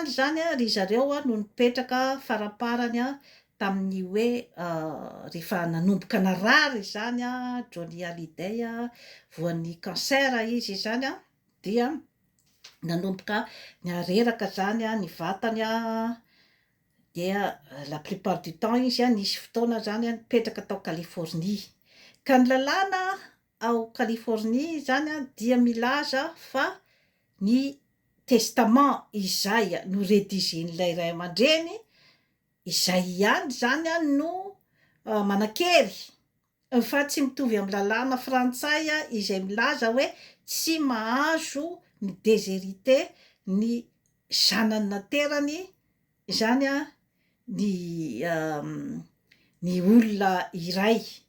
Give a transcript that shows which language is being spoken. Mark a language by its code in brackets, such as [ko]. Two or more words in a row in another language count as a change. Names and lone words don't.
[mg] zany ry zareo no nipetraka faraparany tamin'ny hoe rehefa nanomboka narary zany Johnny Hallyday voan'ny cancer izy zany dia nanomboka niareraka zany ny vatany dia [fr] la plupart du temps [mg] izy nisy fotoana zany nipetraka tao Californie. Ka ny lalàna ao Californie zany dia milaza fa ny testament izay no redigen'ilay ray aman-dreny izay ihany zany no manan-kery fa tsy mitovy amin'ny lalàna frantsay izay milaza hoe tsy mahazo ny déshérité ny zanany naterany zany ny olona iray.